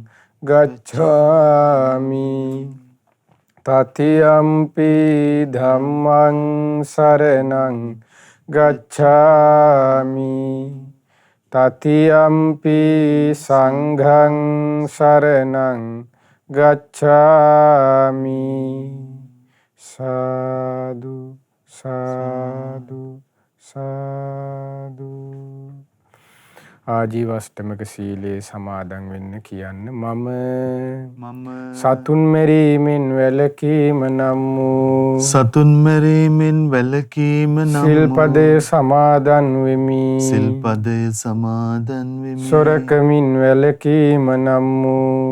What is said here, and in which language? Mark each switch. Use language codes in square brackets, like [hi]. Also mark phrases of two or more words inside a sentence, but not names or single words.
[pi] ගච්ඡාමි තතියම්පි ධම්මං සරණං ගච්ඡාමි තතියම්පි සංඝං සරණං ගච්ඡාමි. [si] සාදු සාදු සාදු. ආජීවෂ්ටමක සීලයේ සමාදන් වෙන්න කියන්න. මම සතුන් මෙරීමෙන් වැළකීම නම් වූ සතුන් මෙරීමෙන් වැළකීම නම් සිල්පදයේ සමාදන් වෙමි. සිල්පදයේ සමාදන් වෙමි. සොරකමින් වැළකීම නම් වූ